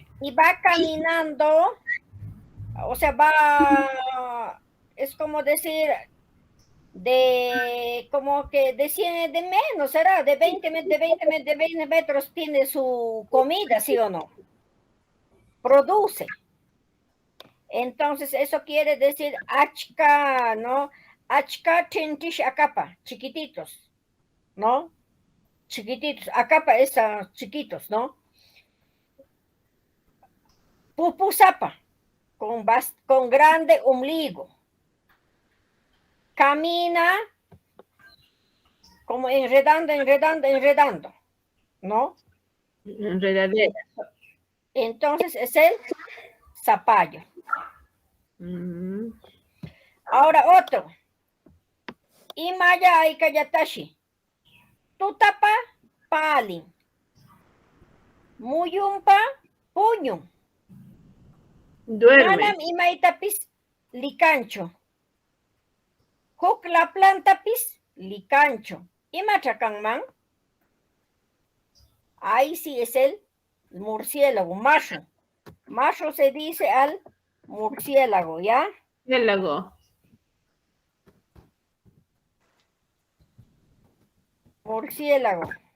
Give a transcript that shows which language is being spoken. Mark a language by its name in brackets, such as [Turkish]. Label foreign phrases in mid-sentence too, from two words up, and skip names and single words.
[Spanish] Y va caminando, o sea, es como decir, como que de menos, ¿será? De 20 metros tiene su comida, ¿sí o no? Produce. Entonces, eso quiere decir achka, ¿no? [Quechua] Achka chintish acapa, [Spanish] chiquititos, ¿no? Chiquititos, acapa es chiquitos, ¿no? Pupusapa, con grande ombligo. Camina como enredando, ¿no? Enredadera. Entonces es el zapallo. Mm. Ahora otro. [Quechua] Imaya aikayatashi. Tutapa palin. Muyumpa puño. [Spanish] Duerme. [Quechua] Manam imaitapis licancho. Huk la plantapis licancho. Imachakanman. [Spanish] Ahí sí es el murciélago, macho. Macho se dice al murciélago, ¿ya? Murciélago. Murciélago.